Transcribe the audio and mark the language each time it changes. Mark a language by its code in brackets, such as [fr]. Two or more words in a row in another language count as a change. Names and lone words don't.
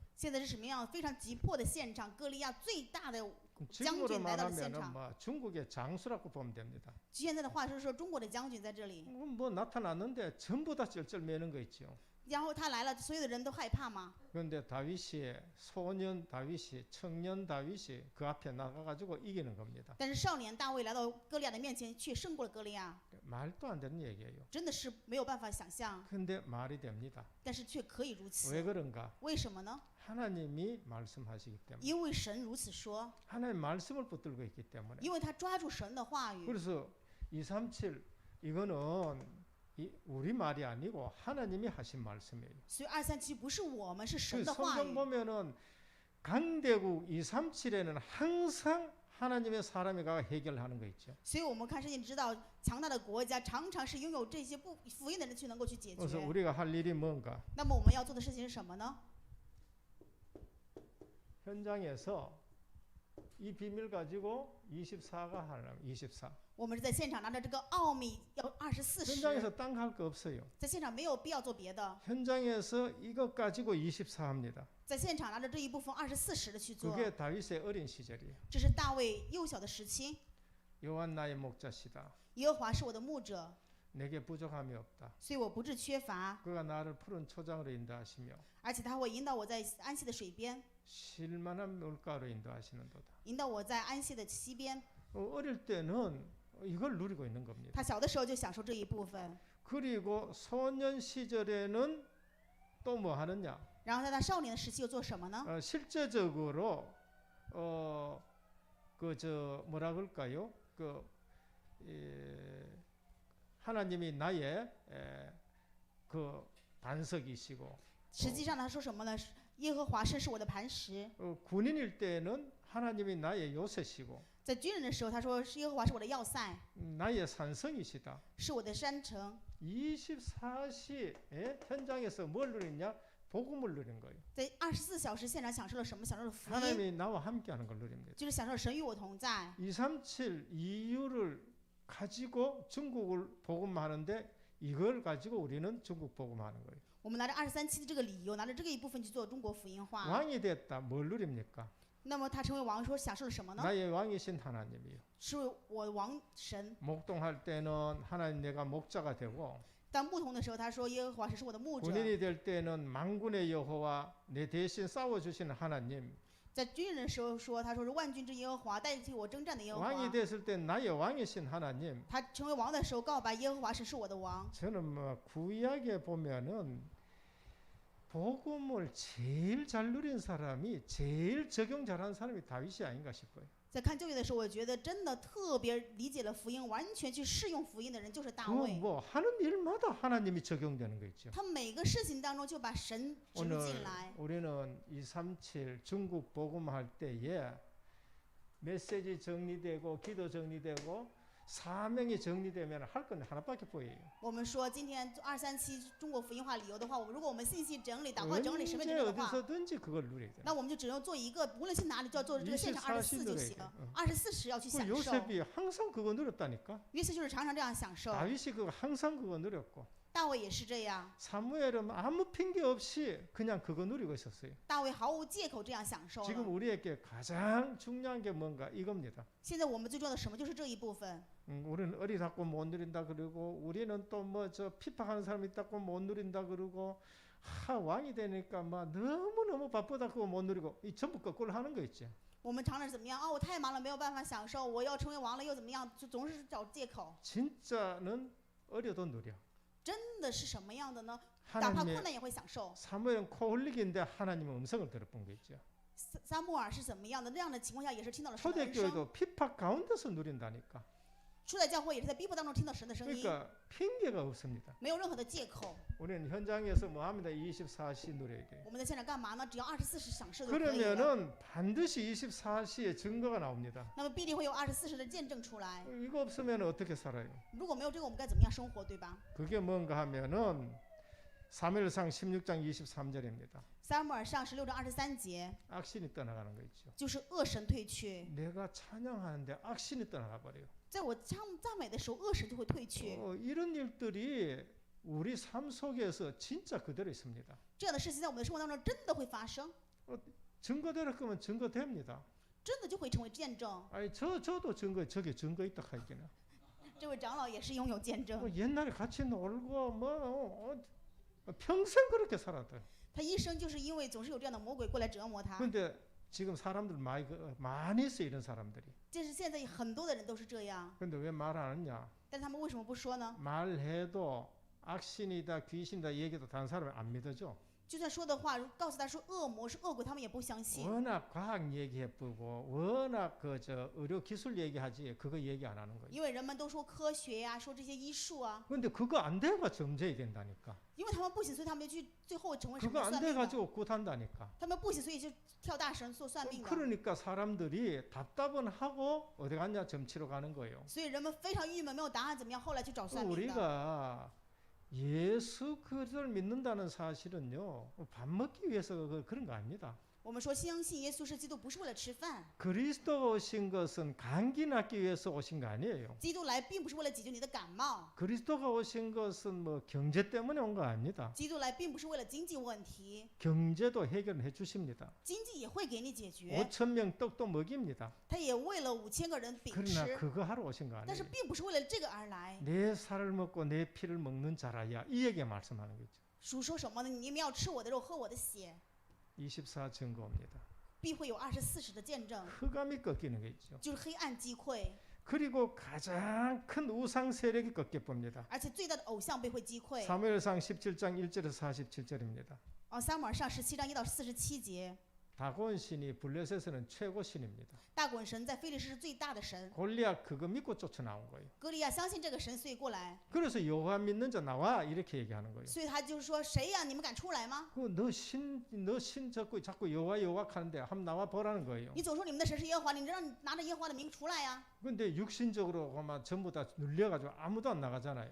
[zh] 现在是什么样非常急迫的现场？歌利亚最大的 [ko] 지금으로 [zh] 来到了现 [ko] 말하면 [zh] 场。 [ko] 중국의 장수라고 보면 됩니다. [zh] 现在的话就是说，中国的将军在这里， [ko] 나타났는데 전부 다 쩔쩔매는 거 있죠. [zh] 然后他来了，所有的人都害怕吗？ [ko] 그런데 다윗이 소년 다윗이 청년 다윗이 그 앞에 나가가지고 이기는 겁니다. [zh] 但是少年大卫来到歌利亚的面前，却胜过了歌利亚， [ko] 말도 안 되는 얘기예요. [zh] 真的是没有办法想象， [ko] 근데 말이 됩니다. [zh] 但是却可以如 [ko] 왜 [zh] 此。 [ko] 그런가? [zh] 为什么呢？ [ko] 하나님이 말씀하시기 때문에 [zh] 因为神如此说， [ko] 하나님 말씀을 붙들고 있기 때문에 [zh] 因为他抓住神的话语。 [ko] 그래서 237 이거는 우리 말이 아니고 하나님이 하신 말씀이에요. [zh] 所以237不是我们，是 [ko] 그 [zh] 神的话 [ko] 성경 [zh] 语。 [ko] 보면은 강대국 237에는 항상 하나님의 사람이 가 해결하는 거 있죠. [zh] 所以我们看圣经知道，强大的国家常常是拥有这些不福音的人去能够去解 [ko] 그래서 [zh] 决。 [ko] 우리가 할 일이 뭔가? [zh] 那么我们要做的事情是什么呢？ [ko] 현장에서 이 비밀 가지고 24가 하려면 24. [zh] 我们是在现场拿着这个奥秘，要24时， [ko] 현장에서 딴 거 할 거 없어요. [zh] 在现场没有必要做别的， [ko] 현장에서 이것 가지고 24 합니다. [zh] 在现场拿着这一部分24时的去做。 [ko] 그게 다윗의 어린 시절이에요. [zh] 这是大卫幼小的时期。 [ko] 여호와 나의 목자시다. [zh] 耶和华是我的牧者， [ko] 내게 부족함이 없다. [zh] 所以我不致缺乏， [ko] 그가 나를 푸른 초장으로 인도하시며 [zh] 而且他会引导我在安息的水边， [ko] 쉴만한 물가로 인도하시는도다. [zh] 引导我在安息的溪边。 [ko] 어릴 때는 이걸 누리고 있는 겁니다. [zh] 他小的时候就享受这一部分， [ko] 그리고 소년 시절에는 또 뭐 하느냐? [zh] 然后在他少年的时期又做什么呢？ [ko] 실제적으로 뭐라 그럴까요? 하나님이 나의 그 반석이시고 [zh] 实际上他说什么呢？耶和华是我的磐石。 [ko] 군인일 때는 하나님이 나의 요새시고 [zh] 在军人的时候，他说是耶和华是我的要塞， [ko] 나의 산성이시다. [zh] 是我的山城。 [ko] 24시에 현장에서 뭘 누리냐? 복음을 누린 거예요. [zh] 在24小时现场享受了什么？享受了福音， [ko] 하나님이 나와 함께하는 걸 누립니다. [zh] 就是享受了神与我同在。 [ko] 237 이유를 가지고 중국을 복음하는데 이걸 가지고 우리는 중국 복음하는 거예요. [zh] 我们拿着237的这个理由，拿着这个一部分去做中国福音化。 [ko] 왕이 됐다. 뭘 누립니까? [zh] 那么他成为王，说享受了什么呢？ [ko] 나의 왕이신 하나님이요. [zh] 是我王神。 [ko] 목동할 때는 하나님 내가 목자가 되고 [zh] 当牧童的时候，他说耶和华神是我的牧者。 [ko] 군인이 될 때는 만군의 여호와 내 대신 싸워주시는 하나님. [zh] 在军人的时候说，他说是万军之耶和华，代替我征战的耶和 [ko] 왕이 [zh] 华。 [ko] 됐을 때 나의 왕이신 하나님. [zh] 他成为王的时候，告白耶和华神是我的王。 [ko] 저는 뭐 구약에 보면은 복음을 제일 잘 누린 사람이 제일 적용 잘한 사람이 다윗이 아닌가 싶어요. [zh] 在看旧约的时候，我觉得真的特别理解了福音，完全去适用福音的人就是大卫。 [ko] 뭐 하는 일마다 하나님이 적용되는 거 있죠. [zh] 他每个事情当中就把神植入 [ko] 오늘 [zh] 进来。 [ko] 우리는 237 중국 복음할 때에 메시지 정리되고 기도 정리되고 사명이 정리되면 할 건 하나밖에 보여요. [zh] 我们说今天237中国福音化理由的话，如果我们信息整理、祷告整理、审判整 [ko] 언제 [zh] 理的话， [ko] 어디서든지 그걸 누려야 돼요. [zh] 那我们就只能做一个，无论去哪里就要做这个现场24就行。24时要去 [ko] 그 [zh] 享受。 [ko] 요셉이 항상 그거 누렸다니까. [zh] 约瑟就是常常这样享受， [ko] 다윗이 그거 항상 그거 누렸고 [zh] 大卫也是这样。 [ko] 사무엘은 아무 핑계 없이 그냥 그거 누리고 있었어요. [zh] 大卫毫无借口这样享受 [ko] 지금 [zh] 了。 [ko] 우리에게 가장 중요한 게 뭔가 이겁니다. [zh] 现在我们最重要的什么？就是这一部分。 [ko] 우리는 어리다고 못 누린다 그러고 우리는 또 뭐 저 핍박하는 사람 있다고 못 누린다 그러고 왕이 되니까 막 너무너무 바쁘다 그거 못 누리고 이 전부 거꾸로 하는 거 있지. [zh] 我们常常怎么样？我太忙了，没有办法享受。我要成为王了，又怎么样？就总是找借口。 [ko] 진짜는 어려도 누려. [zh] 真的是什么样的呢？哪怕困 [ko] 하나님의 [zh] 难也会享受。 [ko] 사무엘은 코 흘리기인데 하나님의 음성을 들어본 거 있죠. [zh] 撒母耳是怎么样的？那样的情况下也是听到了神的人声。 [ko] 초대교회도 핍박 가운데서 누린다니까. [zh] 初代教会也是在逼迫当中听到神的声音， [ko] 그러니까 핑계가 없습니다. [zh] 没有任何的借口。 [ko] 우리는 현장에서 뭐 합니다. 24시 누려야 돼요. [zh] 我们在现场干嘛呢？只要24时享受就可以了。 [ko] 그러면은 반드시 24시에 증거가 나옵니다. [zh] 那么必定会有24时的见证出来。 [ko] 이거 없으면 어떻게 살아요? [zh] 如果没有这个，我们该怎么样生活，对吧？ [ko] 그게 뭔가 하면은 사무엘상 16장 23절입니다. [zh] 撒母耳上16章23节， [ko] 악신이 떠나가는 거 있죠. [zh] 就是恶神退去。 [ko] 내가 찬양하는데 악신이 떠나가 버려요. [zh] 在我赞美的时候，恶神就会退去。 [ko] 이런 일들이 우리 삶 속에서 진짜 그대로 있습니다. [zh] 这样的事情在我们的生活当中真的会发生， [ko] 증거될 거면 증거됩니다. [zh] 真的就会成为见证。 [ko] 아니 저도 저게 증거 있다 하기는. [zh] 这位长老也是拥有见证， [ko] 옛날에 같이 놀고 평생 그렇게 살았다. [zh] 他一生就是因为总是有这样的魔鬼过来折磨他。 [ko] 근데 지금 사람들 많이 있어 이런 사람들이. [zh] 这是现在很多的人都是这样， [ko] 근데 왜 말 안 하느냐? [zh] 但他们为什么不说呢？ [ko] 말해도 악신이다 귀신이다 얘기도 다른 사람이 안 믿어줘. [zh] 就算说的话，告诉他说恶魔是恶鬼，他们也不相信。 [ko] 워낙 과학 얘기해보고 워낙 의료 기술 얘기하지 그거 얘기 안 하는 거예요. [zh] 因为人们都说科学呀、说这些医术啊， [ko] 근데 그거 안 돼가 점쟁이 된다니까. [zh] 因为他们不行，所以他们就去最后成为什 [ko] 그거 [zh] 么 [ko] 안 [zh] 算命的。 [ko] 돼가지고 굿한다니까. [zh] 他们不行，所以就跳大神做算命的。 [ko] 그러니까 사람들이 답답은 하고 어디 갔냐 점치러 가는 거예요. [zh] 所以人们非常郁闷，没有答案怎么样？后来去找算命的。 [ko] 우리가 예수 그리스도를 믿는다는 사실은요 밥 먹기 위해서 그런 거 아닙니다. [zh] 我们说相信耶稣是基督，不是为了吃饭。 [ko] 그리스도가 오신 것은 감기 낫기 위해서 오신 거 아니에요. [zh] 基督来并不是为了解决你的感冒， [ko] 그리스도가 오신 것은 뭐 경제 때문에 온 거 아닙니다. [zh] 基督来并不是为了经济问题， [ko] 경제도 해결해 주십니다. [zh] 经济也会给你解决， [ko] 5천 명 떡도 먹입니다. [zh] 他也为了5000个人饼 [ko] 그러나 [zh] 吃， [ko] 그거 하러 오신 거 [zh] 但是 [ko] 아니에요. [zh] 并不是为了这个而来。 [ko] 내 살을 먹고 내 피를 먹는 자라야 이 얘기 말씀하는 거죠. [zh] 主说什么呢？你们要吃我的肉，喝我的血， [ko] 24 증거입니다. [zh] 必会有24时的见证， [ko] 흑암이 꺾이는 게 있죠. [zh] 就是黑暗击溃， [ko] 그리고 가장 큰 우상 세력이 꺾여 봅니다. [zh] 而且最大的偶像被会击溃。 [ko] 사무엘상 17장 1절에서 47절입니다. [zh] 撒母耳上17章1到47节， [ko] 다곤 신이 블레셋에는 최고 신입니다. [zh] 大滚神在非利士是最大的神， [ko] 골리앗 그거 믿고 쫓아 나온 거예요. [zh] 歌利亚相信这个神，所以过来， [ko] 그래서 여호와 믿는 자 나와 이렇게 얘기하는 거예요. [zh] 所以他就是说谁呀？你们敢出来吗？ [ko] 너신 자꾸 여호와 하는데 한번 나와 보라는 거예요. [zh] 你总说你们的神是耶和华，你让你拿着耶和华的名出来呀！ [ko] 근데 육신적으로 아마 전부 다 눌려가지고 아무도 안 나가잖아요.